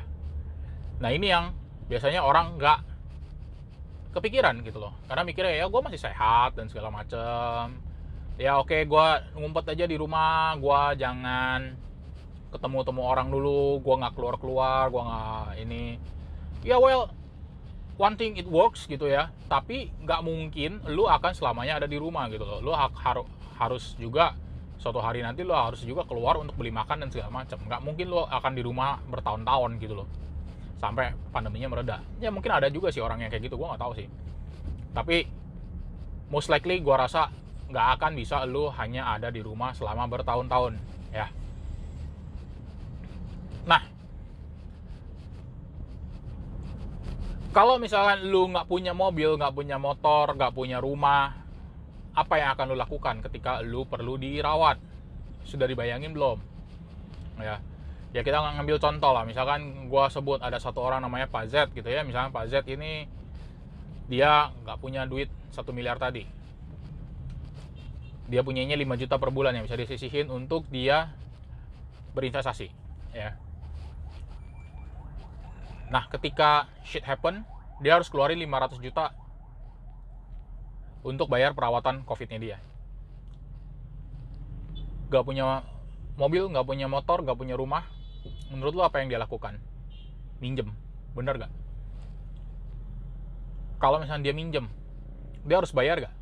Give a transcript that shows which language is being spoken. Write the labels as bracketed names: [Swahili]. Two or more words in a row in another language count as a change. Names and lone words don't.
[Indonesian] Nah ini yang biasanya orang nggak kepikiran gitu loh, karena mikirnya ya gue masih sehat dan segala macem ya, oke gue ngumpet aja di rumah, gue jangan ketemu orang dulu, gue nggak keluar, gue nggak ini ya. [English] Well, one thing it works [Indonesian] gitu ya, tapi nggak mungkin lu akan selamanya ada di rumah gitu loh. Lu harus juga suatu hari nanti lu harus juga keluar untuk beli makan dan segala macam. Nggak mungkin lu akan di rumah bertahun-tahun gitu loh sampai pandeminya mereda. Ya mungkin ada juga sih orang yang kayak gitu, gue nggak tahu sih. Tapi [English] most likely [Indonesian] gue rasa nggak akan bisa lu hanya ada di rumah selama bertahun-tahun ya. Nah, kalau misalkan lu nggak punya mobil, nggak punya motor, nggak punya rumah, apa yang akan lu lakukan ketika lu perlu dirawat? Sudah dibayangin belum? Ya kita ngambil contoh lah, misalkan gua sebut ada satu orang namanya Pak Z gitu ya. Misalnya Pak Z ini dia nggak punya duit 1 miliar tadi, dia punyanya 5 juta per bulan yang bisa disisihin untuk dia berinvestasi ya. Nah ketika [English] shit happen, [Indonesian] dia harus keluarin 500 juta untuk bayar perawatan COVID-nya dia. Gak punya mobil, gak punya motor, gak punya rumah, Menurut lu apa yang dia lakukan? Minjem, bener gak? Kalau misalnya dia minjem, dia harus bayar gak?